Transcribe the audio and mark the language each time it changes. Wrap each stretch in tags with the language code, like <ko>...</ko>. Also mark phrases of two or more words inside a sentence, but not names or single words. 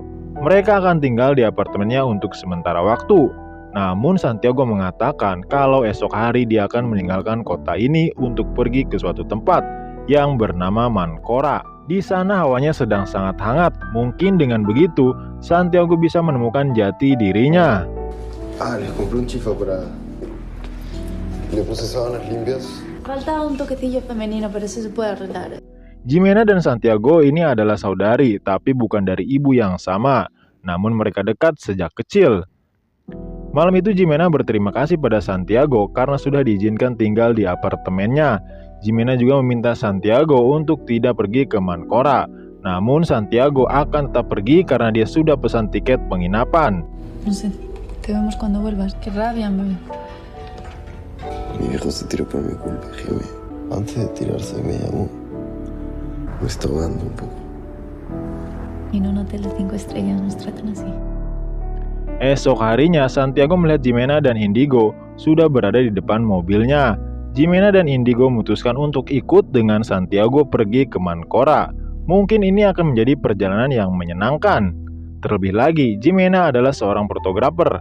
<id>Mereka akan tinggal di apartemennya untuk sementara waktu. Namun Santiago mengatakan kalau esok hari dia akan meninggalkan kota ini untuk pergi ke suatu tempat yang bernama Mankora. Di sana hawanya sedang sangat hangat. Mungkin dengan begitu Santiago bisa menemukan jati dirinya.</id> <es>Les compré un chifa para... Le puse sábanas limpias. Falta un toquecillo femenino, pero eso se puede arreglar.</es> <id>Jimena dan Santiago ini adalah saudari, tapi bukan dari ibu yang sama. Namun mereka dekat sejak kecil. Malam itu Jimena berterima kasih pada Santiago karena sudah diizinkan tinggal di apartemennya. Jimena juga meminta Santiago untuk tidak pergi ke Mankora. Namun Santiago akan tetap pergi karena dia sudah pesan tiket penginapan.</id> <es>No sé, te vemos cuando vuelvas. Qué rabia, bebé. Mi viejo se tiró por mi culpa, Jimmy. Antes de tirarse me llamó. Me está ahogando un poco. Y en un hotel de 5 estrellas nos tratan así.</es> <id>Esok harinya Santiago melihat Jimena dan Indigo sudah berada di depan mobilnya. Jimena dan Indigo memutuskan untuk ikut dengan Santiago pergi ke Mankora. Mungkin ini akan menjadi perjalanan yang menyenangkan. Terlebih lagi, Jimena adalah seorang fotografer.</id>